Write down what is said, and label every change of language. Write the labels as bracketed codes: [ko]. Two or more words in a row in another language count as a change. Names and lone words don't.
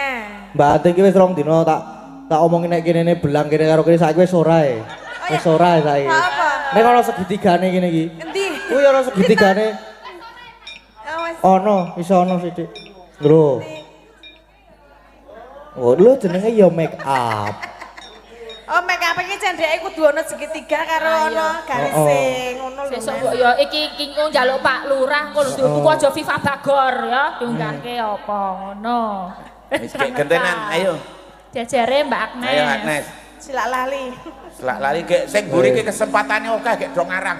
[jv] Mbak Anting iki wis rong dina tak omongin nek kene belang kene karo kene saiki wis ora e. Wis ora e saiki. Apa? Nek ana segitigane kene iki. Endi? Kuwi ana segitigane. Awas. Ono, iso ono sithik. Lho. Oh, lho jenenge ya [en] make up. [jv] Oh, [en] make up [jv] iki cendeke kudu ana segitiga karo ana garising ngono lho. Besok Mas. mbok ya iki njaluk Pak Lurah engko lho tuku aja Viva Bagor ya diunggahke apa ngono. Wis gentenan ayo. Jajare Mbak Agnes. Ayo Agnes. Silak lali. Selak lali gek sing mburi iki kesempatane akeh gek do ngarang.